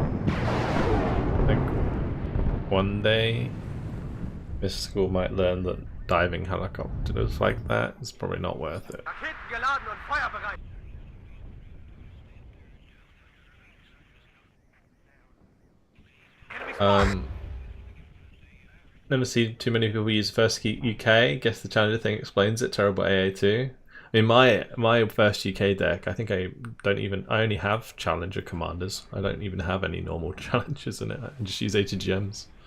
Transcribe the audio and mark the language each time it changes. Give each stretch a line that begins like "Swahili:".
English: I think one day this school might learn that diving helicopters like that is probably not worth it.
German: Raketen geladen und feuerbereit.
English: Never seen too many people use First UK. Guess the Challenger thing explains it. Terrible AA2. I mean, my First UK deck, I think I only have Challenger commanders. I don't even have any normal Challengers in it. I just use ATGMs.